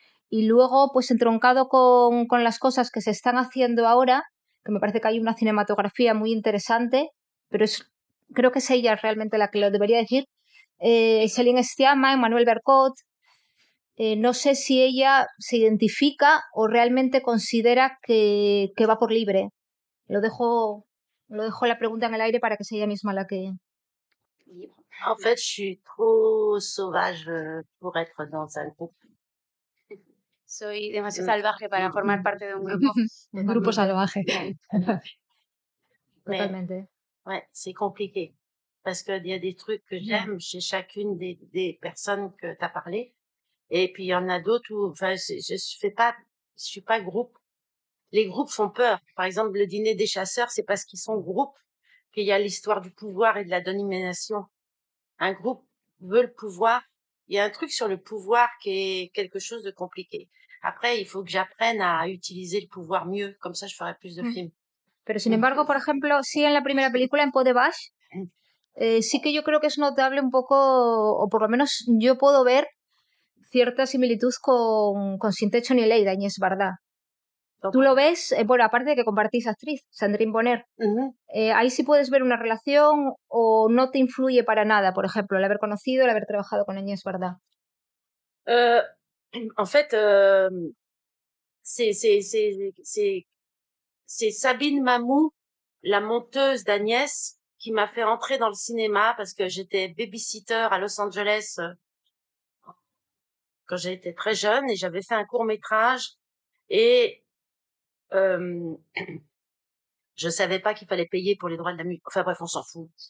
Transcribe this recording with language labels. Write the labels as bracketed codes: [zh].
[es] Y luego, pues entroncado con las cosas que se están haciendo ahora, que me parece que hay una cinematografía muy interesante, pero creo que es ella realmente la que lo debería decir. Céline Sciamma, Emmanuel Bercot. No sé si ella se identifica o realmente considera que va por libre. Lo dejo la pregunta en el aire para que sea ella misma la que... [fr] En fait, je suis trop sauvage pour être dans un groupe. [es] Soy demasiado salvaje para formar parte de un grupo. Un grupo salvaje. Totalmente. [fr] Ouais, c'est compliqué. Parce qu'il y a des trucs que j'aime chez chacune des personnes que tu as parlé. Et puis, il y en a d'autres où, enfin, je suis pas groupe. Les groupes font peur. Par exemple, le dîner des chasseurs, c'est parce qu'ils sont groupe qu'il y a l'histoire du pouvoir et de la domination. Un groupe veut le pouvoir. Il y a un truc sur le pouvoir qui est quelque chose de compliqué. Après, il faut que j'apprenne à utiliser le pouvoir mieux. Comme ça, je ferai plus de films. [es] Pero sin embargo, por ejemplo, sí en la primera película, en Peau de Vache, sí que yo creo que es notable un poco, o por lo menos yo puedo ver cierta similitud con Sin techo ni ley de Agnès Varda. Tú lo ves, bueno, aparte de que compartís actriz, Sandrine Bonner, ahí sí puedes ver una relación o no te influye para nada, por ejemplo, el haber conocido, el haber trabajado con Agnès Varda. [fr] En fait, c'est Sabine Mamou, la monteuse d'Agnès, qui m'a fait entrer dans le cinéma parce que j'étais babysitter à Los Angeles quand j'étais très jeune et j'avais fait un court-métrage et je savais pas qu'il fallait payer pour les droits de la musique. Enfin bref, on s'en fout.